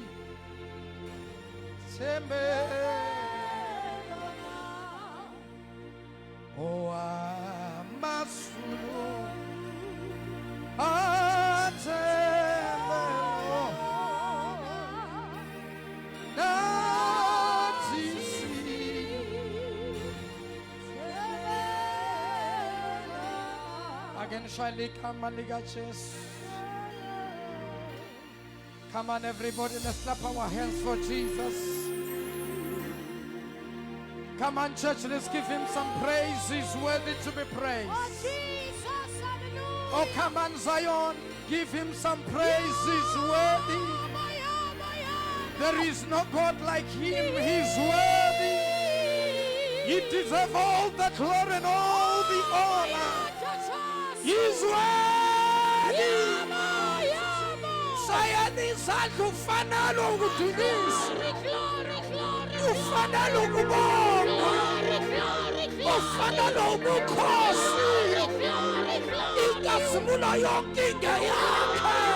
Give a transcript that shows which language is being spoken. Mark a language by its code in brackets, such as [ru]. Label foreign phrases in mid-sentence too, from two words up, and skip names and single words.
[en] Tembelona O Amasulu Atembelona Natisi Again Shali Kamaligaches. Come on, everybody, let's clap our hands for Jesus. Come on, church, let's give him some praise. He's worthy to be praised. Oh, Jesus, hallelujah. Oh, come on, Zion, give him some praise. He's worthy. There is no God like him. He's worthy. He deserves all the glory and all the honor. He's worthy. [zu] Sayani ufanalo ukudumisa ufanalo ukubonga ufanalo ubukhosi ikasimulo yonke inge yakhe